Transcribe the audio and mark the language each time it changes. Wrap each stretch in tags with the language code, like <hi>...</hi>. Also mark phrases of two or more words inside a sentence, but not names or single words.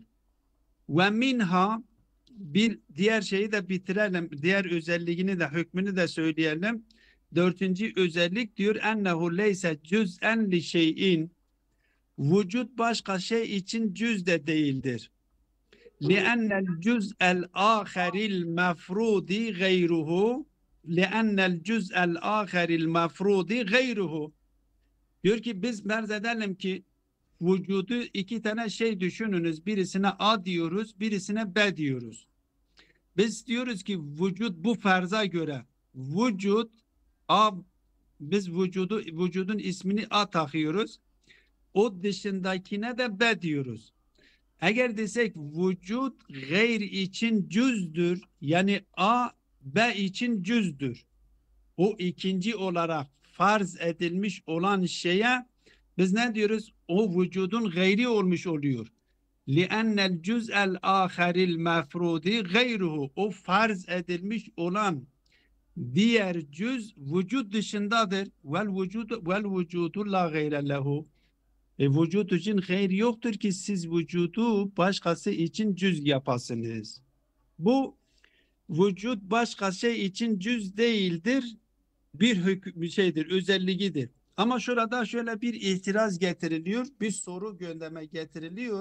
<tr>Ve minha bir diğer şeyi de bitirelim. Diğer özelliğini de hükmünü de söyleyelim. 4. özellik diyor</tr> <ar>أنه ليس جزءاً لشيء.</ar> <tr>Vücut başka şey için cüz de değildir.</tr> <ar>لأن الجزء الآخر المفروض غيره لأن الجزء الآخر المفروض غيره.</ar> <tr>Diyor ki biz merz edelim ki vücudu iki tane şey düşününüz. Birisine A diyoruz, birisine B diyoruz. Biz diyoruz ki vücut bu farza göre vücut A, biz vücudun ismini A takıyoruz. O dışındakine de B diyoruz. Eğer desek vücut gayr için cüzdür yani A B için cüzdür. O ikinci olarak farz edilmiş olan şeye biz ne diyoruz? O vücudun gayri olmuş oluyor.</tr> <ar>لِأَنَّ الْجُزْءَ الْآخَرِ الْمَفْرُودِ غَيْرُهُ</ar> <tr>O farz edilmiş olan diğer cüz vücut dışındadır.</tr> <ar>وَالْوُجُودُ لَا غَيْرَ لَهُ</ar> <tr>Vücut için gayr yoktur ki siz vücudu başkası için cüz yapasınız. Bu vücut başka şey için cüz değildir. Bir şeydir, özelliğidir. Ama şurada şöyle bir itiraz getiriliyor, bir soru gündeme getiriliyor.</tr>